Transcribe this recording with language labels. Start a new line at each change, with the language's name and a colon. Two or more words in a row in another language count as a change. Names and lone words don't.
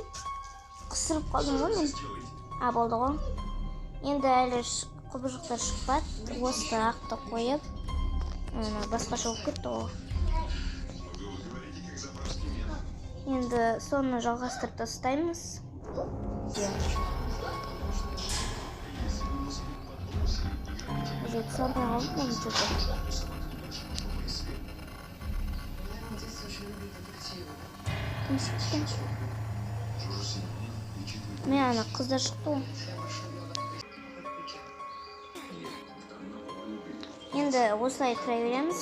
Kazakh: Қысырып қалдым ғой мен. Болды ғой. Енді әлі құбыжықтар шықпады. Осы ақты қойып, басқаша болып кетті ғой. Енді соны жалғастырып тастаймыз.
Russian: Самое главное что-то.
Kazakh: Мен ана қыздар шықты ғой. Енді осылай кіре береміз.